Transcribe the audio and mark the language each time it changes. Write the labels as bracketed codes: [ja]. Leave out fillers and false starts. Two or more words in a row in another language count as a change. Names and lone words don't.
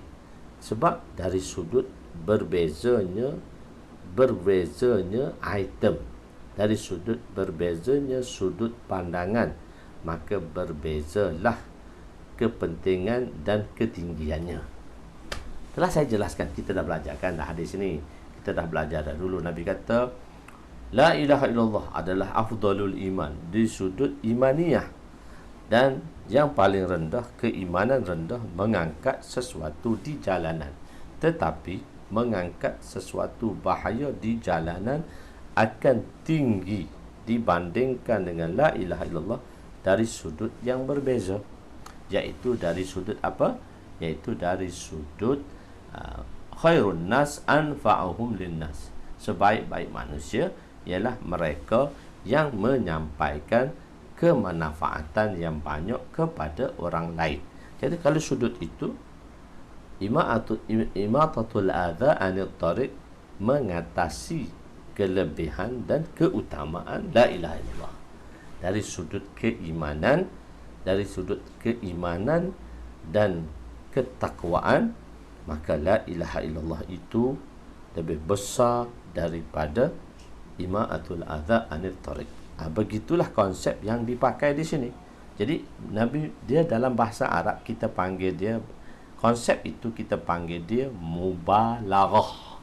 [ms] Sebab dari sudut berbezanya item, dari sudut berbezanya sudut pandangan, maka berbezalah kepentingan dan ketinggiannya. Telah saya jelaskan, kita dah belajarkan dah hadis ini. Kita dah belajar dah dulu. Nabi kata [ar] لا إله إلا الله [ms] adalah [ar] أفضل الإيمان [ms] di sudut imaniyah, dan yang paling rendah, keimanan rendah mengangkat sesuatu di jalanan. Tetapi mengangkat sesuatu bahaya di jalanan akan tinggi dibandingkan dengan [ar] لا إله إلا الله [ms] dari sudut yang berbeza. Iaitu dari sudut apa? Iaitu dari sudut [ar] خير الناس أنفعهم للناس. [ms] Sebaik-baik manusia ialah mereka yang menyampaikan kemanfaatan yang banyak kepada orang lain. Jadi kalau sudut itu [ar] إماطة الأذى عن الطريق, [ms] mengatasi kelebihan dan keutamaan [ar] لا إله إلا الله. [ms] Dari sudut keimanan, dan ketakwaan, maka [ar] لا إله إلا الله [ms] itu lebih besar daripada [ar] إماطة الأذى عن الطريق. [ms] Begitulah konsep yang dipakai di sini. Jadi Nabi dia dalam bahasa Arab kita panggil dia, konsep itu kita panggil dia mubalaghah.